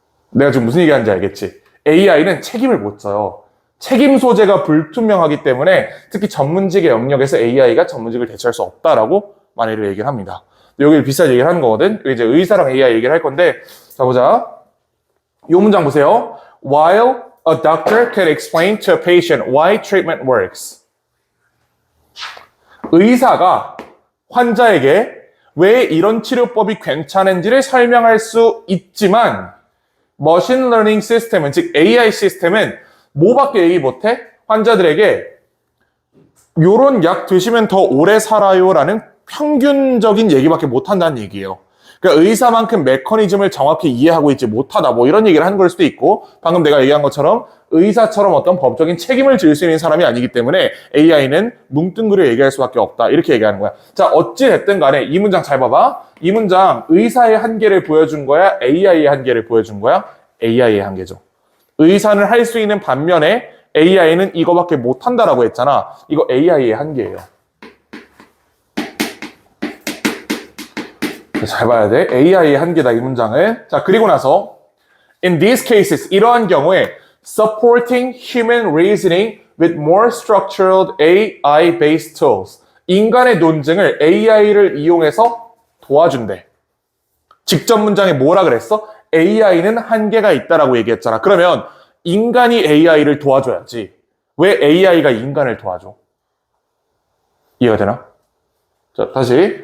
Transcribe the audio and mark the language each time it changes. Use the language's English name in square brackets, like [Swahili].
[Korean] 내가 지금 무슨 얘기하는지 알겠지? AI는 책임을 못 져요. 책임 소재가 불투명하기 때문에 특히 전문직의 영역에서 AI가 전문직을 대체할 수 없다라고 만일을 얘기를 합니다. 여기 비슷한 얘기를 하는 거거든. 이제 의사랑 AI 얘기를 할 건데, 자 보자. 이 문장 보세요. [English] While A doctor could explain to a patient why treatment works. [Korean] 의사가 환자에게 왜 이런 치료법이 괜찮은지를 설명할 수 있지만 머신 러닝 시스템은, 즉 AI 시스템은 뭐밖에 얘기 못해? 환자들에게 요런 약 드시면 더 오래 살아요라는 평균적인 얘기밖에 못한다는 얘기예요. 그러니까 의사만큼 메커니즘을 정확히 이해하고 있지 못하다, 뭐 이런 얘기를 하는 걸 수도 있고, 방금 내가 얘기한 것처럼 의사처럼 어떤 법적인 책임을 질 수 있는 사람이 아니기 때문에 AI는 뭉뚱그려 얘기할 수밖에 없다, 이렇게 얘기하는 거야. 자, 어찌 됐든 간에 이 문장 잘 봐봐. 이 문장 의사의 한계를 보여준 거야, AI의 한계를 보여준 거야? AI의 한계죠. 의사는 할 수 있는 반면에 AI는 이거밖에 못한다라고 했잖아. 이거 AI의 한계예요. 잘 봐야 돼. AI의 한계다, 이 문장을. 자, 그리고 나서 [English] In these cases, [Korean] 이러한 경우에 [English] supporting human reasoning with more structured AI-based tools. [Korean] 인간의 논증을 AI를 이용해서 도와준대. 직접 문장에 뭐라 그랬어? AI는 한계가 있다라고 얘기했잖아. 그러면 인간이 AI를 도와줘야지. 왜 AI가 인간을 도와줘? 이해가 되나? 자, 다시.